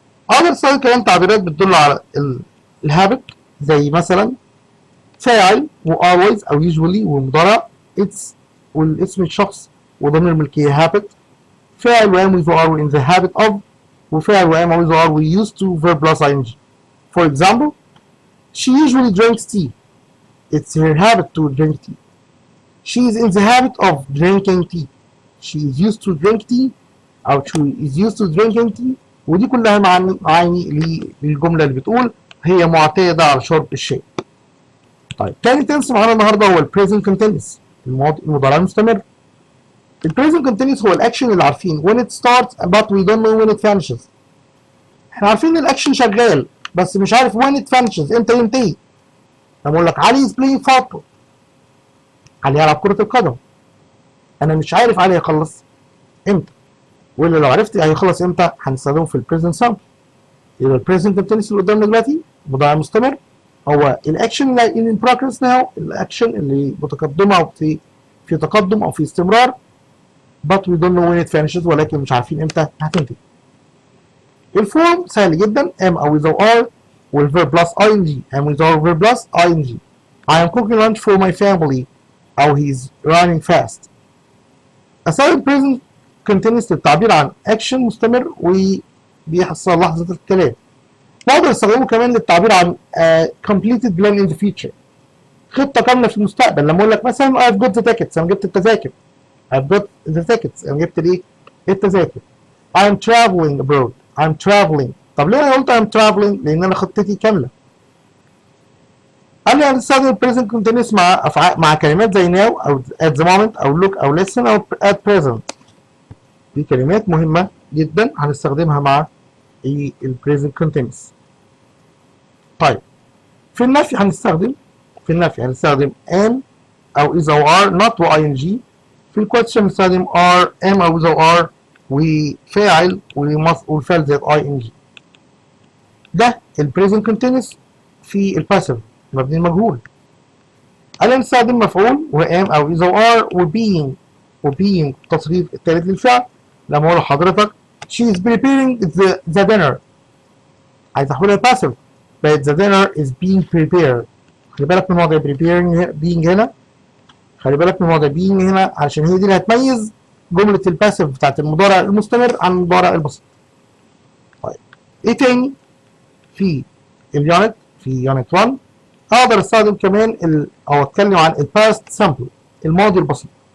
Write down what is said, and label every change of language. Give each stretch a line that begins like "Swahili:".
Arabic: أقدر أستخدم كمان تعبيرات بتدل على الهابت زي مثلا فاعل و always أو usually ومضارع it's والاسم الشخص وضمير الملكية habit، فاعل و
English: am with are in the habit of،
Arabic: وفاعل و
English: am with are we used to verb plus ing. For example, she usually drinks tea. It's her habit to drink tea. She is in the habit of drinking tea. She is used to drink tea
Arabic: أو
English: she is used to drinking tea.
Arabic: ودي كلها معاني للجملة اللي بتقول هي معتادة على شرب الشاي. طيب تاني تنس معانا النهارده هو البريزنت كونتينيوس المضارع المستمر. البريزنت كونتينيوس هو الاكشن اللي عارفين
English: when it starts but we don't know when it finishes.
Arabic: احنا عارفين ان الاكشن شغال بس مش عارف
English: when it finishes
Arabic: امتى ينتهي. لما اقول لك علي
English: is playing football،
Arabic: علي يلعب كرة القدم، انا مش عارف علي هيخلص امتى، ولا لو عرفت هيخلص امتى هنستخدمه في البريزنت سامبل. يبقى البريزنت كونتينيوس اللي قدامنا دلوقتي مضارع مستمر هو الاكشن اللي
English: in progress now،
Arabic: الاكشن اللي متقدمه او في تقدم او في استمرار
English: but we don't know when it finishes
Arabic: ولكن مش عارفين امتى هتنتهي. الفورم سهل جدا am او is او are والverb plus ing
English: am is or verb plus ing. I am cooking lunch for my family
Arabic: أو
English: he's running fast.
Arabic: أستخدم present continuous للتعبير عن action مستمر وبيحصل لحظة الكلام. بقدر استخدمه كمان للتعبير عن
English: completed plan in the future،
Arabic: خطة كاملة في المستقبل. لما أقول لك مثلا
English: I've got the tickets،
Arabic: أنا جبت التذاكر. I've got the tickets، أنا جبت الإيه؟ التذاكر.
English: I'm traveling abroad. I'm traveling.
Arabic: طب ليه أنا قلت
English: I'm traveling؟
Arabic: لأن أنا خطتي كاملة. أنا هنستخدم present continuous مع كلمات زي now أو at the moment أو look أو listen أو at present. دي كلمات مهمة جدا هنستخدمها مع ال present continuous. طيب في النفي هنستخدم am أو is أو are not و ing. في الكويستشن هنستخدم are am أو is أو are وفاعل والفعل زائد ing. ده ال present continuous في الباسيف مبني المجهول. أنا نستخدم مفعول و am أو is أو are وbeing التصريف الثالث للفعل. لما أقول لحضرتك
English: she is preparing the dinner،
Arabic: عايز أحولها الباسيف بقت
English: the dinner is being prepared.
Arabic: خلي بالك من موضوع being هنا، خلي بالك من موضوع being هنا عشان هي دي اللي هتميز جملة الباسيف بتاعت المضارع المستمر عن المضارع البسيط. طيب إيه تاني في اليونت؟ في يونت 1 أقدر أستخدم كمان أو أتكلم عن الباست سامبل، الماضي البسيط.